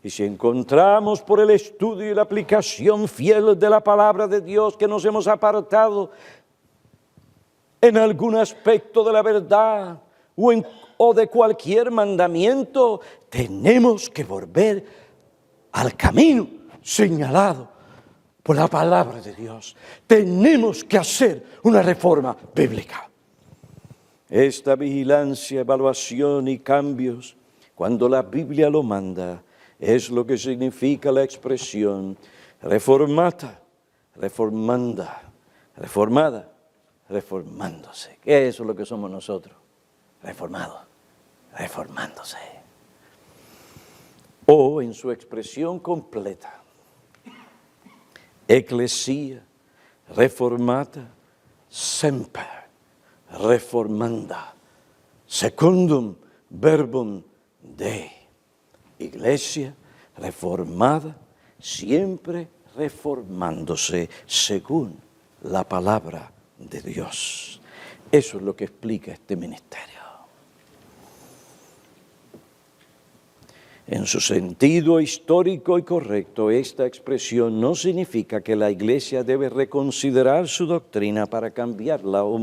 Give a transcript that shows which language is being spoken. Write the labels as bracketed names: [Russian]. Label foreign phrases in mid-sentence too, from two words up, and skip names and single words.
[Spanish] Y si encontramos por el estudio y la aplicación fiel de la palabra de Dios que nos hemos apartado en algún aspecto de la verdad o de cualquier mandamiento, tenemos que volver al camino señalado por la palabra de Dios. Tenemos que hacer una reforma bíblica. Esta vigilancia, evaluación y cambios, cuando la Biblia lo manda, es lo que significa la expresión [Latin] reformata, reformanda, [Spanish] reformada, reformándose. Eso es lo que somos nosotros, reformados, reformándose. O en su expresión completa, [Latin] ecclesia reformata semper reformanda, secundum verbum Dei. [Spanish] Iglesia reformada, siempre reformándose según la palabra de Dios. Eso es lo que explica este ministerio. En su sentido histórico y correcto, esta expresión no significa que la Iglesia debe reconsiderar su doctrina para cambiarla o